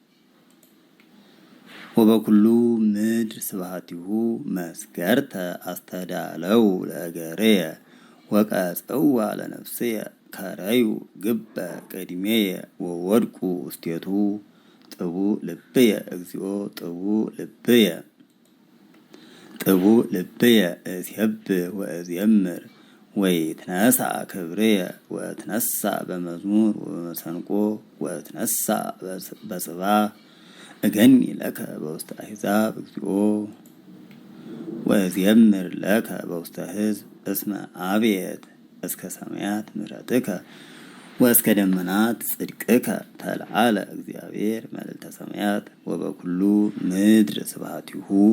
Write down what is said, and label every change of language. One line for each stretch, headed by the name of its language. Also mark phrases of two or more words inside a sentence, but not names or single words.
Geez: ወበኩሉ ምድር ስብሐቲሁ መስገርተ አስተዳለው ለእገርየ ወቀጽዋ ለነፍስየ ከረዩ ግበ ቅድሜየ ወወድቁ ውስቴቱ ጥቡእ ልብየ እግዚኦ ጥቡእ ልብየ እስየብህ ወእዜምር ወይትነሣ ክብርየ ወእትነሣ በመዝሙር ወበመሰንቆ ወእትነሣ በጽባሕ እገኒ ለከ በውስተ አሕዛብ እግዚኦ ወእዜምር ለከ በውስተ ሕዝብ እስመ አብየት እስከ ሰማያት ምሕረትከ ወእስከ ደመናት ጽድቅከ ተለዓለ እግዚአብሔር መልዕልተ ሰማያት ወበኩሉ ምድር ስብሐቲሁ